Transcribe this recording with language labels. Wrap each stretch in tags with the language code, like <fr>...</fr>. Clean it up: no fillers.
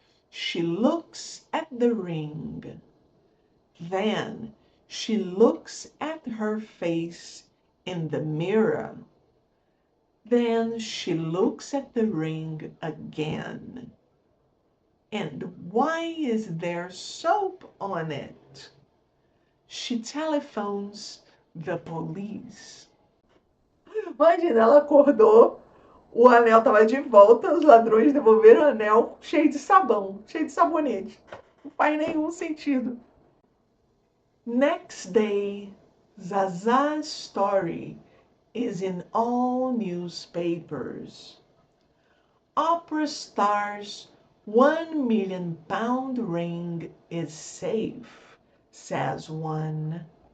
<en>She looks at the ring. Then she looks at her face in the mirror. Then she looks at the ring again. And why is there soap on it? She telephones the police.</en> <pt>Imagina, ela acordou, o anel estava de volta, os ladrões devolveram o anel cheio de sabão, cheio de sabonete. Não faz nenhum sentido.</pt> <en>Next day, Zaza's story is in all newspapers. Opera star's £1 million ring is safe, says one.</en>